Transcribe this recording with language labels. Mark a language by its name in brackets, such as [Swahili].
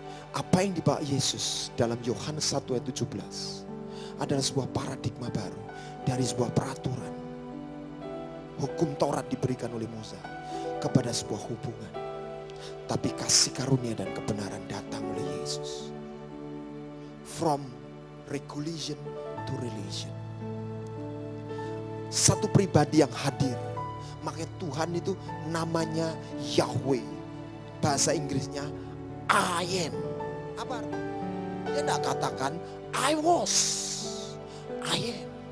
[Indonesian] Apa yang dibawa Yesus dalam Yohanes 1 ayat 17 adalah sebuah paradigma baru dari sebuah peraturan. Hukum Taurat diberikan oleh Musa kepada sebuah hubungan. Tapi kasih karunia dan kebenaran datang oleh Yesus. [English] From regulation to relation. [Indonesian] Satu pribadi yang hadir. Makanya Tuhan itu namanya Yahweh. Bahasa Inggrisnya I am. Apa artinya? Dia tidak katakan I was. I am.